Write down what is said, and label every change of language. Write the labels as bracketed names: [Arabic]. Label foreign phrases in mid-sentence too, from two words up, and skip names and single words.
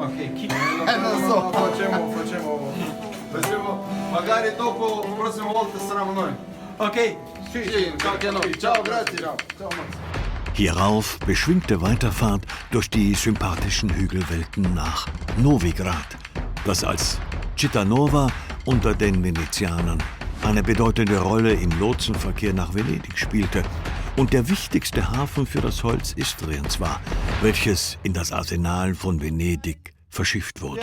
[Italian] Non so, facciamo magari dopo la prossima volta saremo noi. Okay. Sì, anche a noi. Ciao, grazie. Ciao, Max. [German] Hierauf beschwingte Weiterfahrt durch die sympathischen Hügelwelten nach Novigrad, das als Città Nova unter den Venezianern eine bedeutende Rolle im Lotsenverkehr nach Venedig spielte und der wichtigste Hafen für das Holz Istriens war, welches in das Arsenal von Venedig verschifft wurde.